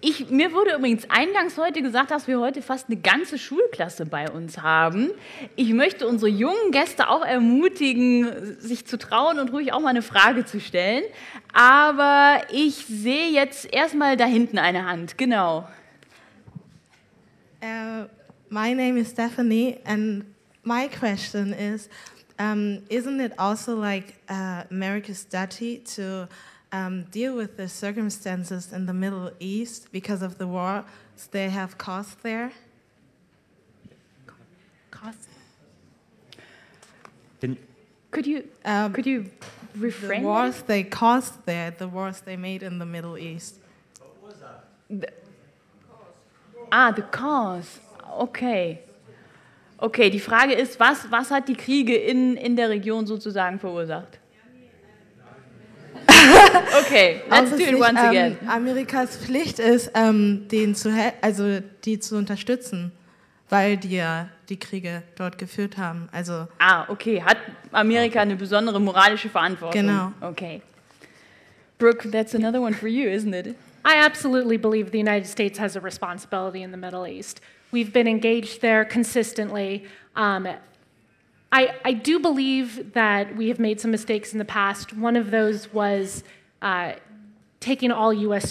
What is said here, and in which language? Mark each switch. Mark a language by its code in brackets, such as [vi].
[de] Mir wurde übrigens eingangs heute gesagt, dass wir heute fast eine ganze Schulklasse bei uns haben. Ich möchte unsere jungen Gäste auch ermutigen, sich zu trauen und ruhig auch mal eine Frage zu stellen. Aber ich sehe jetzt erstmal da hinten eine Hand. Genau. [en] My name is Stephanie, and my question is, isn't it also like America's duty to deal with the circumstances in the Middle East because of the wars they have caused there? Could you reframe the wars they caused there, the wars they made in the Middle East? The cause. Okay. [de] Okay, die Frage ist, was hat die Kriege in der Region sozusagen verursacht? [en] Okay, let's do it once again. [de] Amerikas Pflicht ist, die zu unterstützen, weil die ja die Kriege dort geführt haben. Also okay, hat Amerika eine besondere moralische Verantwortung? Genau. Okay. [en] Brooke, that's another one for you, isn't it? I absolutely believe the United States has a responsibility in the Middle East. We've been engaged there consistently. I do believe that we have made some mistakes in the past. One of those was taking all U.S.